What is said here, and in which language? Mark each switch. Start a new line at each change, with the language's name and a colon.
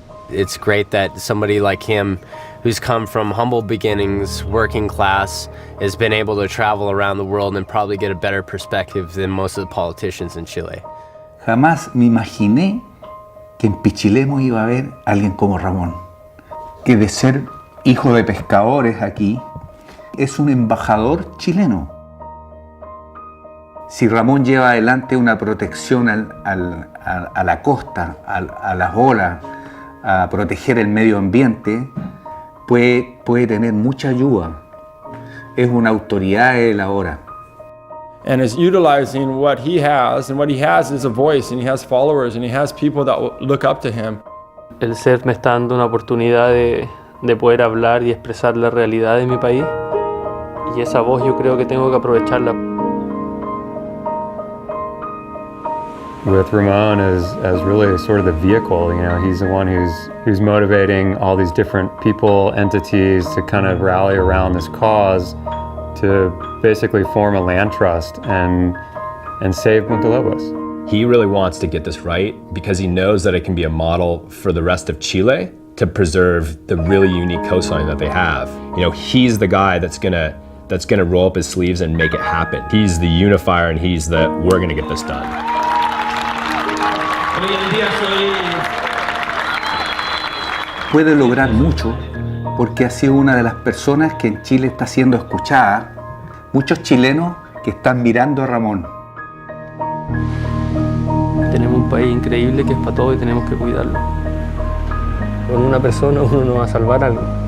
English: It's great that somebody like him, who's come from humble beginnings, working class, has been able to travel around the world and probably get a better perspective than most of the politicians in Chile.
Spanish: Jamás me imaginé que en Pichilemu iba a haber alguien como Ramón, que de ser hijo de pescadores aquí, es un embajador chileno. Si Ramón lleva adelante una protección a la costa, a las olas, a proteger el medio ambiente, puede tener mucha ayuda. Es una autoridad él ahora.
English: And is utilizing what he has, and what he has is a voice, and he has followers, and he has people that look up to him.
Spanish: El CERF me está dando una oportunidad de poder hablar y expresar la realidad de mi país, y esa voz yo creo que tengo que aprovecharla.
English: With Ramon as really sort of the vehicle, you know, he's the one who's motivating all these different people, entities to kind of rally around this cause to basically form a land trust and save Punta Lobos. He really wants to get this right because he knows that it can be a model for the rest of Chile to preserve the really unique coastline that they have. You know, he's the guy that's gonna roll up his sleeves and make it happen. He's the unifier, and he's the we're gonna get this done.
Spanish: Puede lograr mucho porque ha sido una de las personas que en Chile está siendo escuchada. Muchos chilenos que están mirando a Ramón. Tenemos un país increíble que es para todos y tenemos que cuidarlo. Con una persona uno no va a salvar algo.